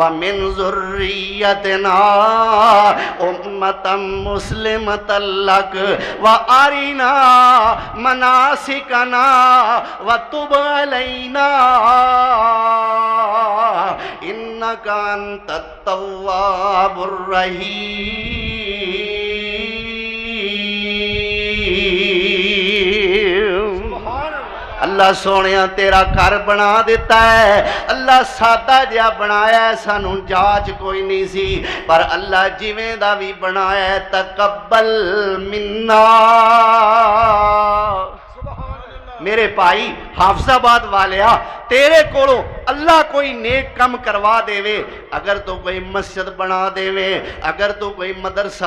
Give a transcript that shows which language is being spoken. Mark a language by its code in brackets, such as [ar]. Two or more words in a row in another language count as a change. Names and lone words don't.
[ar] من ذريتنا أمة مسلمة لك وأرنا مناسكنا وتب علينا إنك أنت التواب الرحيم. [pa] ਅੱਲਾਹ ਸੋਹਣਿਆ ਤੇਰਾ ਘਰ ਬਣਾ ਦਿੱਤਾ ਹੈ, ਅੱਲਾਹ ਸਾਦਾ ਜਿਹਾ ਬਣਾਇਆ ਹੈ, ਸਾਨੂੰ ਜਾਚ ਕੋਈ ਨਹੀਂ ਸੀ, ਪਰ ਅੱਲਾਹ ਜਿਵੇਂ ਦਾ ਵੀ ਬਣਾਇਆ ਹੈ [ar] تقبل منا. [pa] ਮੇਰੇ ਭਾਈ ਹਾਫ਼ਿਜ਼ਾਬਾਦ ਵਾਲਿਆ ਤੇਰੇ ਕੋਲੋਂ ਅੱਲਾਹ ਕੋਈ ਨੇਕ ਕੰਮ ਕਰਵਾ ਦੇਵੇ, ਅਗਰ ਤੋ ਕੋਈ ਮਸਜਿਦ ਬਣਾ ਦੇਵੇ, ਅਗਰ ਤੋ ਕੋਈ ਮਦਰਸਾ